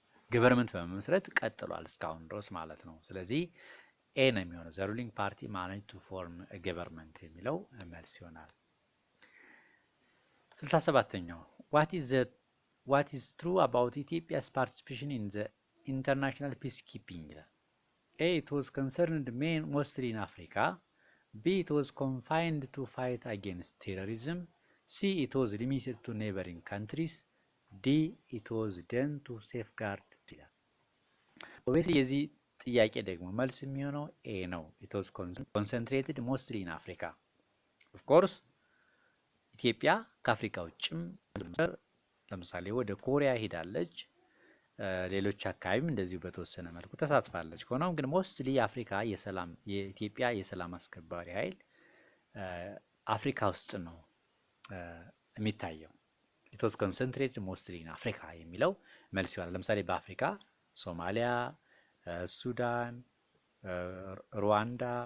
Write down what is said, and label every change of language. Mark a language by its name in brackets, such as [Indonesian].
[Amharic] ገቨርንመንት በመመስረት ቀጥሏል እስካሁን ድረስ ማለት ነው። ስለዚህ ኤ ነው የሚሆነው። [English] the ruling party managed to form a government [Amharic] የሚለው መልስ ይሆናል። [English] 67ኛው what is true about Ethiopia's participation in the international peacekeeping [Amharic] ይላል። [English] A it was concerned mostly in Africa. B it was confined to fight against terrorism. C it was limited to neighboring countries. D it was done to safeguard [Amharic] ይላል። [English] obviously [Amharic] የዚህ ጥያቄ ደግሞ መልስ የሚሆነው ኤ ነው። [English] it was concentrated mostly in Africa. [Amharic] of course ኢትዮጵያ ከአፍሪካ ውጭም ለምሳሌ ወደ ኮሪያ ሄዳለች፣ ሌሎች አካባቢም እንደዚሁ በተወሰነ መልኩ ተሳትፋለች። ሆኖም ግን ሞስትሊ የኢትዮጵያ የሰላም አስከባሪ ኃይል አፍሪካ ውስጥ ነው የሚታየው። [English] it was concentrated mostly in Africa [Amharic] የሚለው መልስ ይሆናል። ለምሳሌ በአፍሪካ ሶማሊያ፣ ሱዳን፣ ሩዋንዳ፣